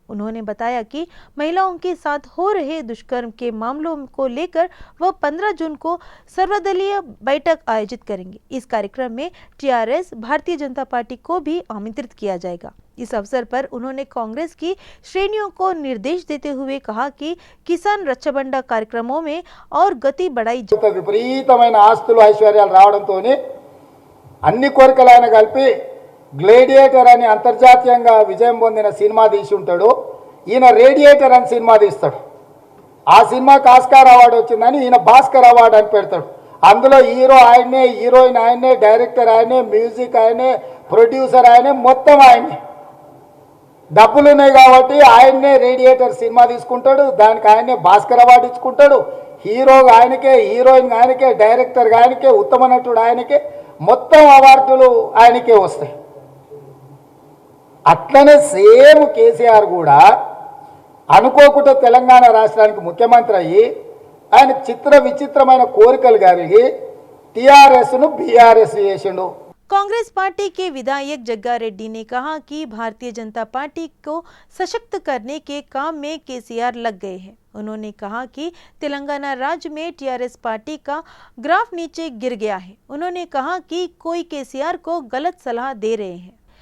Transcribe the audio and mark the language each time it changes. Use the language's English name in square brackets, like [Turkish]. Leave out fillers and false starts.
[Hindi] उन्होंने बताया कि महिलाओं के साथ हो रहे दुष्कर्म के मामलों को लेकर वह 15 जून को सर्वदलीय बैठक आयोजित करेंगे। इस कार्यक्रम में टीआरएस भारतीय जनता पार्टी को भी आमंत्रित किया जाएगा। इस अवसर पर उन्होंने कांग्रेस की श्रेणियों को निर्देश देते हुए कहा कि किसान रచ్చబండ कार्यक्रमों में और गति बढ़ाई जाए। [Telugu] విపరీతమైన ఆస్తులు ఐశ్వర్యాలు రావడంతోనే అన్ని కోరికలైన కలిపి గ్లేడియేటర్ అని అంతర్జాతీయంగా విజయం పొందిన సినిమా తీసి ఉంటాడు. ఈయన రేడియేటర్ అని సినిమా తీస్తాడు. ఆ సినిమాకి ఆస్కార్ అవార్డు వచ్చిందని ఈయన భాస్కర్ అవార్డు అని పెడతాడు. అందులో హీరో ఆయనే, హీరోయిన్ ఆయనే, డైరెక్టర్ ఆయనే, మ్యూజిక్ ఆయనే, ప్రొడ్యూసర్ ఆయనే, మొత్తం ఆయనే. డబ్బులు ఉన్నాయి కాబట్టి ఆయన్నే రేడియేటర్ సినిమా తీసుకుంటాడు. దానికి ఆయనే భాస్కర్ అవార్డు ఇచ్చుకుంటాడు. హీరో ఆయనకే, హీరోయిన్ ఆయనకే, డైరెక్టర్ ఆయనకే, ఉత్తమ నటుడు ఆయనకే, మొత్తం అవార్డులు ఆయనకే వస్తాయి. అట్లనే సేమ్ కేసీఆర్ కూడా అనుకోకుండా తెలంగాణ రాష్ట్రానికి ముఖ్యమంత్రి అయ్యి ఆయన చిత్ర విచిత్రమైన కోరికలు కలిగి టీఆర్ఎస్ను బీఆర్ఎస్ చేసిండు. [Hindi] कांग्रेस पार्टी के विधायक जग्गा रेड्डी ने कहा कि भारतीय जनता पार्टी को सशक्त करने के काम में केसीआर लग गए हैं। उन्होंने कहा कि तेलंगाना राज्य में टीआरएस पार्टी का ग्राफ नीचे गिर गया है। उन्होंने कहा कि कोई केसीआर को गलत सलाह दे रहे हैं।